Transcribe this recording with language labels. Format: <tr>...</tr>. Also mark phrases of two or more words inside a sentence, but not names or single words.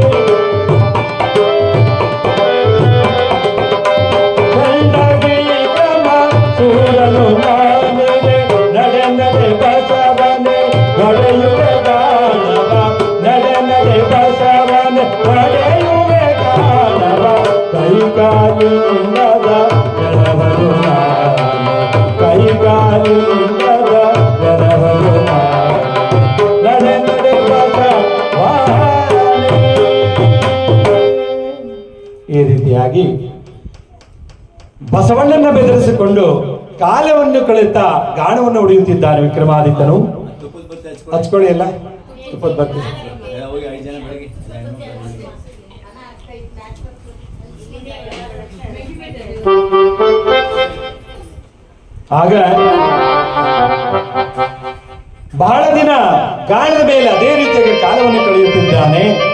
<kn>ಚಂಡ ವಿಕ್ರಮ ಸೂರನು ನಾನಿದೆ, ನಡೆ ನಡೆ ಬಸವನೇ ಒಡೆಯುವೆ ಕಾಣವ, ನಡೆ ನಡೆ ಬಸವನೇ ಒಡೆಯುವೆ ಕಾಣವ, ಕೈಕಾಲಿಲ್ಲದ ಗಣವನು ಕೈಕಾಲಿಲ್ಲದ ಗಣವನು ನಡೆ ನಡೆ ಬಸವನೇ. ಈ ರೀತಿಯಾಗಿ ಬಸವಣ್ಣನ ಬೆದರಿಸಿಕೊಂಡು ಕಾಲವನ್ನು ಕಳೆಯುತ್ತಾ ಗಾಣವನ್ನು ಹೊಡೆಯುತ್ತಿದ್ದಾನೆ ವಿಕ್ರಮಾದಿತ್ಯನು. ಹಚ್ಕೊಳ್ಳಿ ಎಲ್ಲ ತುಪ್ಪದ ಬತ್ತಿ. ಆಗ ಬಹಳ ದಿನ ಗಾಣದ ಮೇಲೆ ಅದೇ ರೀತಿಯಾಗಿ ಕಾಲವನ್ನು ಕಳೆಯುತ್ತಿದ್ದಾನೆ.</kn>